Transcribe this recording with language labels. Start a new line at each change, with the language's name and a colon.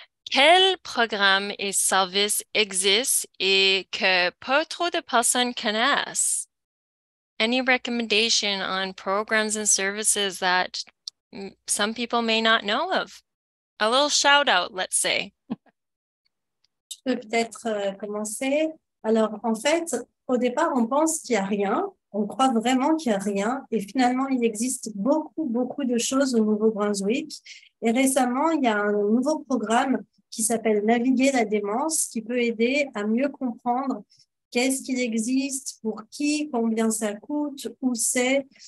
French: Quel programme et service existe et que pas trop de personnes connaissent?
English: Any recommendation on programs and services that some people may not know of? A little shout out, let's say.
French: Je peux peut-être commencer. Alors, en fait, au départ, on pense qu'il n'y a rien. On croit vraiment qu'il n'y a rien. Et finalement, il existe beaucoup, beaucoup de choses au Nouveau-Brunswick. Et récemment, il y a un nouveau programme qui s'appelle Naviguer la démence, qui peut aider à mieux comprendre qu'est-ce qu'il existe, pour qui, combien ça coûte, où c'est.